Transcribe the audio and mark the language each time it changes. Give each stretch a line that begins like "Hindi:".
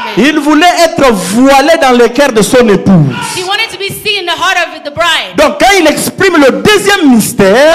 French: Il voulait être voilé dans le cœur de son épouse.
English: He wanted to be seen in the heart of the bride.
French: Donc quand il exprime le deuxième mystère,